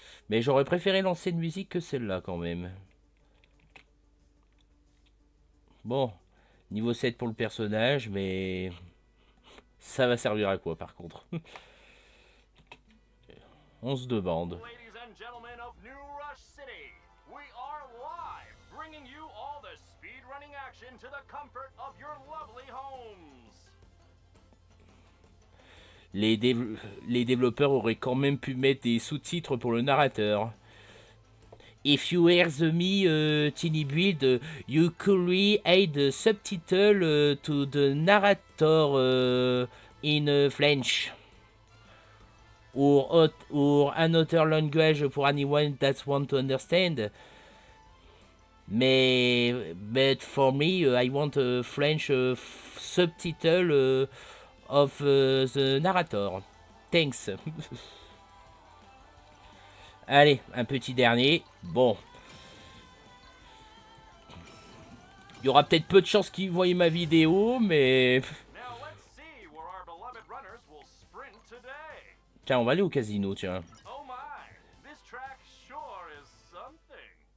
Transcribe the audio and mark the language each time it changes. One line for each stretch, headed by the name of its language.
French: Mais j'aurais préféré l'ancienne musique que celle-là quand même. Bon, niveau 7 pour le personnage, mais ça va servir à quoi par contre? 11 de bande.
English: Ladies and gentlemen of New Rush City, we are live, bringing you all the speedrunning action to the comfort of your lovely homes.
French: Les développeurs auraient quand même pu mettre des sous-titres pour le narrateur.
English: If you hear the me tiny build, you could add the subtitle to the narrator in French. or another language for anyone that want to understand. But for me, I want a French subtitle of the narrator. Thanks.
French: Allez, un petit dernier. Bon. Il y aura peut-être peu de chances qu'ils voient ma vidéo, mais...
English: Now let's see where our beloved runners will sprint today.
French: Tiens, on va aller au casino, tiens.
English: Oh my, this track sure is something.